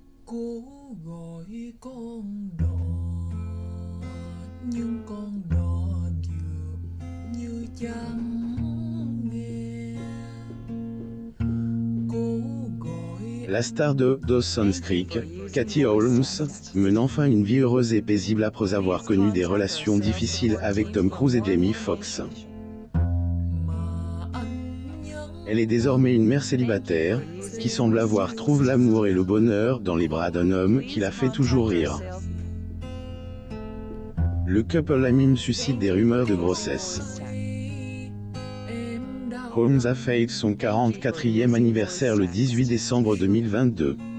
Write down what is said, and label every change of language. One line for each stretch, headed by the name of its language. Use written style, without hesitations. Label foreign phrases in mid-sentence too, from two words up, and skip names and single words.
Vietnamese: Cố gọi con đò nhưng con đò dường như chẳng nghe. Cố gọi
French: La star de Dawson's Creek, Katie Holmes, mène enfin une vie heureuse et paisible après avoir connu des relations difficiles avec Tom Cruise et Jamie Foxx.
Vietnamese: mà anh nhớ.
French: Elle est désormais une mère célibataire, qui semble avoir trouvé l'amour et le bonheur dans les bras d'un homme qui la fait toujours rire. Le couple anime suscite des rumeurs de grossesse. Holmes a fêté son 44e anniversaire le 18 décembre 2022.